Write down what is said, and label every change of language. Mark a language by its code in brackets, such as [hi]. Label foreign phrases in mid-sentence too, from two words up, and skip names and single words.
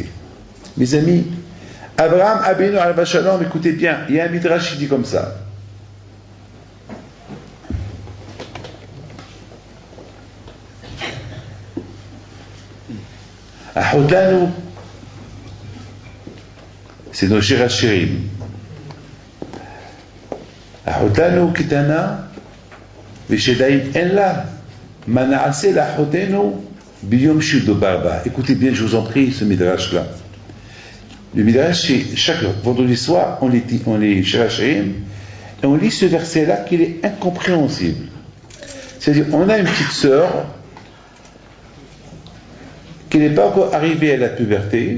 [fr] Mes amis, Abraham [he] אבינו עליו השלום, [fr] écoutez bien, il y a un midrash qui dit comme ça. Ahotanu, c'est nos Shirachirim. [he] אחות לנו קטנה ושדיים אין לה מה נעשה לאחותנו ביום שידובר בה. Écoutez bien, je vous en prie, ce midrash-là. Le midrash, c'est chaque vendredi soir, on lit Shirachirim, et on lit ce verset-là qui est incompréhensible. C'est-à-dire, on a une petite sœur qui n'est pas encore arrivée à la puberté.